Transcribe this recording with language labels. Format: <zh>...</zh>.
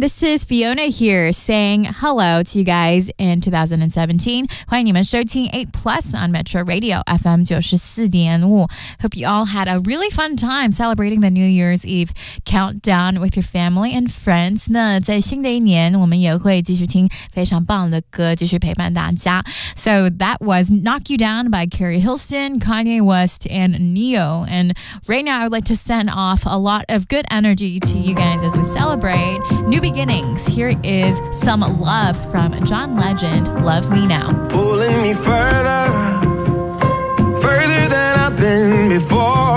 <en>This is Fiona here saying hello to you guys in 2017.</en> <zh>欢迎你们收听 8 Plus on Metro Radio FM 94.5.</zh> <en>Hope you all had a really fun time celebrating the New Year's Eve countdown with your family and friends.</en> <zh>那在新的一年我们也会继续听非常棒的歌继续陪伴大家。</zh> <en>So that was Knock You Down by Keri Hilson, Kanye West, and Neo. And right now I would like to send off a lot of good energy to you guys as we celebrate new beginnings. Here is some love from John Legend, Love Me Now. Pulling me further, further than I've been before.</en>